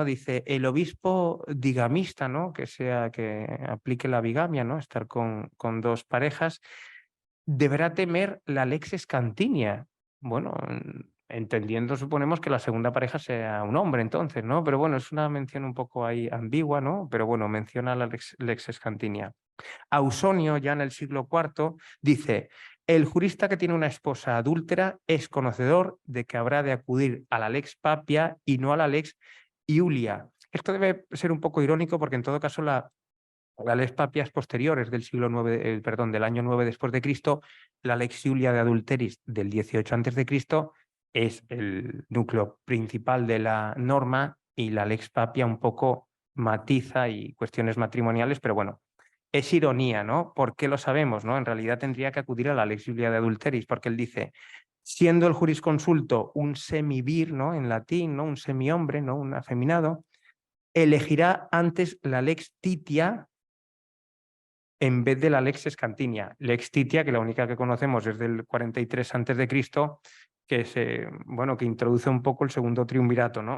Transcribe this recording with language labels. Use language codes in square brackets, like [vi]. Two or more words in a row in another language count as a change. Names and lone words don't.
[es] Dice, el obispo digamista, ¿no?, que aplique la bigamia, ¿no?, estar con dos parejas, deberá temer la lex Scantinia. Bueno, entendiendo, suponemos que la segunda pareja sea un hombre entonces, ¿no? Pero bueno, es una mención un poco ahí ambigua, ¿no? Pero bueno, menciona la lex Scantinia. Ausonio, ya en el siglo IV, dice, el jurista que tiene una esposa adúltera es conocedor de que habrá de acudir a la lex Papia y no a la lex Iulia. Esto debe ser un poco irónico porque en todo caso la lex Papia es posterior, es del siglo IX, perdón, del año 9 después de Cristo. La lex Iulia de adulteris del 18 antes de Cristo es el núcleo principal de la norma y la lex Papia un poco matiza y cuestiones matrimoniales, pero bueno, es ironía, ¿no? ¿Por qué lo sabemos, no? En realidad tendría que acudir a la lex Iulia de adulteris, porque él dice, siendo el jurisconsulto un semivir, ¿no?, en latín, ¿no?, un semihombre, ¿no?, un afeminado, elegirá antes la lex Titia en vez de la lex Scantinia. Lex Titia, que la única que conocemos es del 43 antes de Cristo, que bueno, que introduce un poco el segundo triunvirato, ¿no?